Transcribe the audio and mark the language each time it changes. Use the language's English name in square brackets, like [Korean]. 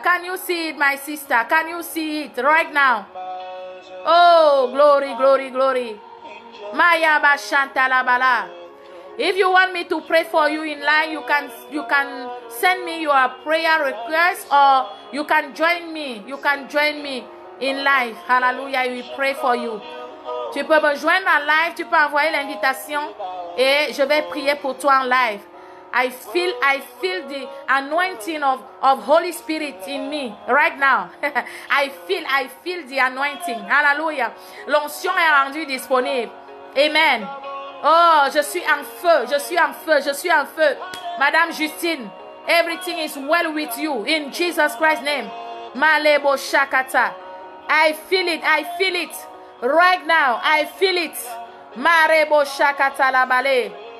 [English] Can you see it, my sister? Can you see it right now? Oh, glory, glory, glory. Maya Bashanta Labala. If you want me to pray for you in line, you can send me your prayer request, or you can join me. You can join me in live. Hallelujah. We pray for you. [French] Tu peux me joindre en live. Tu peux envoyer l'invitation et je vais prier pour toi en live. [English] I feel the anointing of Holy Spirit in me right now. I feel the anointing. Hallelujah. [French] L'onction est rendue disponible. Amen. Oh, je suis en feu. Je suis en feu. Je suis en feu. [English] Madame Justine, everything is well with you in Jesus Christ's name. Malebo Shakata. I feel it. I feel it. Right now. I feel it. Marebo Shakata Labale.